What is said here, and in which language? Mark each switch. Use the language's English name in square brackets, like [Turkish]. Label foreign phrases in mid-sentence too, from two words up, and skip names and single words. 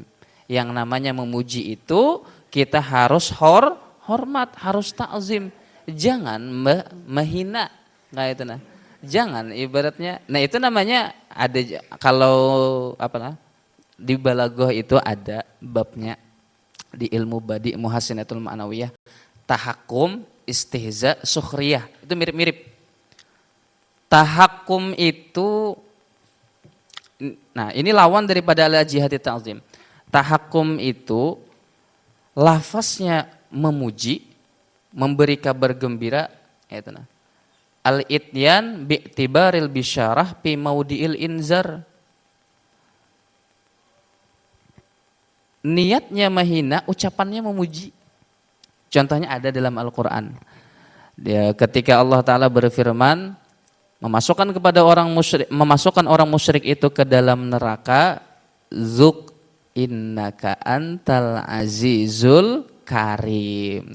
[Indonesian] Yang namanya memuji itu kita harus hormat, harus ta'zim. Jangan menghina. Nah itu nah. Jangan ibaratnya. Nah itu namanya ada kalau di balaghah itu ada babnya di ilmu [Arabic] badi muhassinatul ma'nawiyah, [Indonesian] tahakkum, istihza, sukhriyah. Itu mirip-mirip. Tahakkum itu ini lawan daripada [Arabic] ala jihati ta'zim. [Indonesian] Tahakkum itu lafaznya memuji, memberi kabar gembira, itu nah. [Arabic] Al-ityan bi'tibaril bisyarah fi maudi'il inzar. [Indonesian] Niatnya menghina, ucapannya memuji. Contohnya ada dalam Al-Qur'an. Ketika Allah Ta'ala berfirman memasukkan orang musyrik itu ke dalam neraka, [Arabic] zuk innaka antal azizul karim.